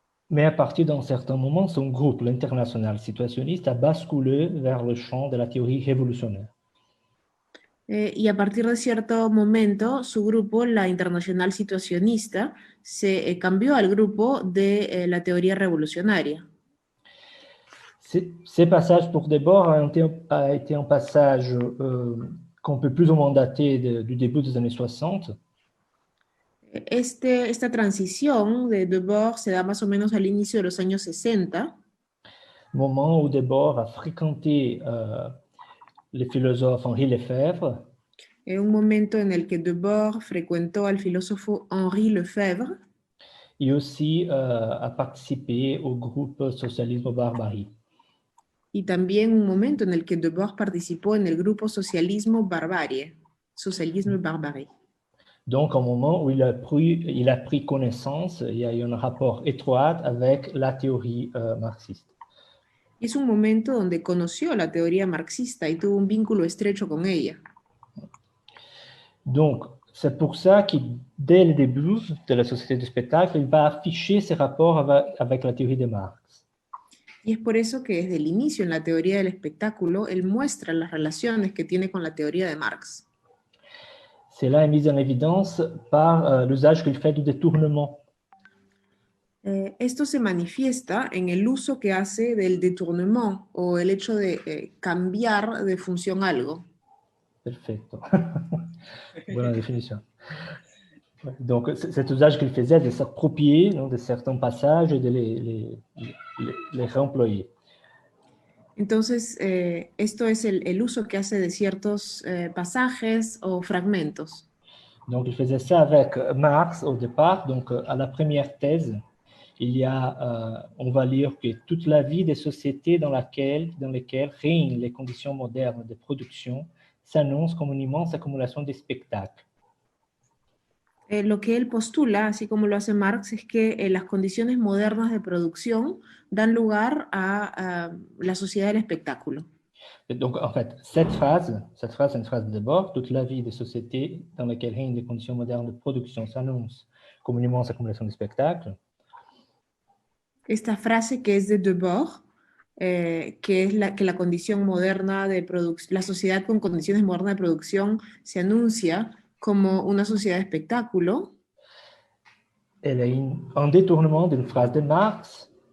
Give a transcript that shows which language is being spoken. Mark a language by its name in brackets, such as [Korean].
[French] Mais à partir d'un certain moment, son groupe, l'International situationniste, a basculé vers le champ de la théorie révolutionnaire. [Spanish] Y a partir de cierto momento, su grupo, la Internacional Situacionista, se cambió al grupo de la teoría revolucionaria. [French] Ces passages pour Debord a été un passage qu'on peut plus ou moins dater du début des années 60. [Spanish] Esta transición de Debord se da más o menos al inicio de los años 60. [French] Moment où Debord a fréquenté le philosophe Henri Lefebvre. [Spanish] Un momento en el que Debord frecuentó al filósofo Henri Lefebvre. [French] Et aussi a participé au groupe Socialisme Barbarie. [Spanish] Y también un momento en el que Debord participó en el grupo Socialismo Barbarie. [French] Socialisme Barbarie. Donc, un moment où il a pris connaissance, il y a eu un rapport étroit avec la théorie marxiste. [Spanish] Es un momento donde conoció la teoría marxista y tuvo un vínculo estrecho con ella. [French] Donc, c'est pour ça que dès le début de la société du spectacle, il va afficher ses rapports avec la théorie de Marx. [Spanish] Y es por eso que desde el inicio en la teoría del espectáculo, él muestra las relaciones que tiene con la teoría de Marx. [French] Cela est mis en évidence par l'usage qu'il fait du détournement. [Spanish] Esto se manifiesta en el uso que hace del détournement o el hecho de cambiar de función algo. Perfecto. Buena définition. [French] Donc, cet usage qu'il faisait de s'approprier de certains passages et de les réemployer. [Spanish] Entonces, esto es el uso que hace de ciertos pasajes o fragmentos. [French] Donc, il faisait ça avec Marx au départ. Donc, à la première thèse, il y a, on va lire que toute la vie des sociétés dans lesquelles règnent les conditions modernes de production s'annonce comme une immense accumulation de spectacles. [Spanish] Lo que él postula, así como lo hace Marx, es que las condiciones modernas de producción dan lugar a la sociedad del espectáculo. [French] Donc, en fait, cette phrase est une phrase de Debord. Toute la vie des sociétés dans lesquelles règnent les conditions modernes de production s'annonce comme une immense accumulation de spectacles. [Spanish] Esta frase que es de Debord, que es que la condición moderna de producción, la sociedad con condiciones modernas de producción se anuncia como una sociedad de espectáculo. [French] elle est un détournement d'une phrase de Marx